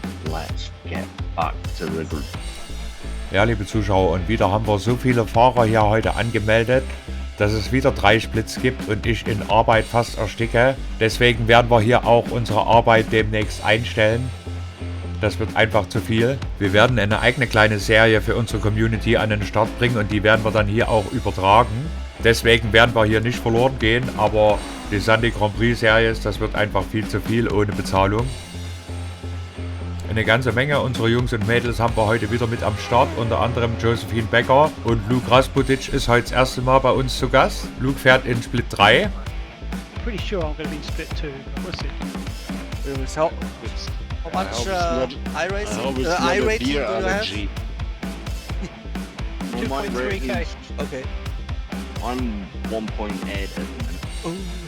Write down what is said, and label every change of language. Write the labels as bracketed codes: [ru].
[en] Let's get back to the group. [de] Ja, liebe Zuschauer, und wieder haben wir so viele Fahrer hier heute angemeldet, dass es wieder 3 Splits gibt und ich in Arbeit fast ersticke. Deswegen werden wir hier auch unsere Arbeit demnächst einstellen. Das wird einfach zu viel. Wir werden eine eigene kleine Serie für unsere Community an den Start bringen und die werden wir dann hier auch übertragen. Deswegen werden wir hier nicht verloren gehen, aber die Sunday Grand Prix Series, das wird einfach viel zu viel ohne Bezahlung. Eine ganze Menge unserer Jungs und Mädels haben wir heute wieder mit am Start, unter anderem Josephine Becker und Luke Rasputic ist heute das erste Mal bei uns zu Gast. Luke fährt in Split 3. [en] Pretty sure I'm going to be in split 2, but we'll see. How much I rating do you have? 2.3k. Okay. I'm 1.8 at the minute.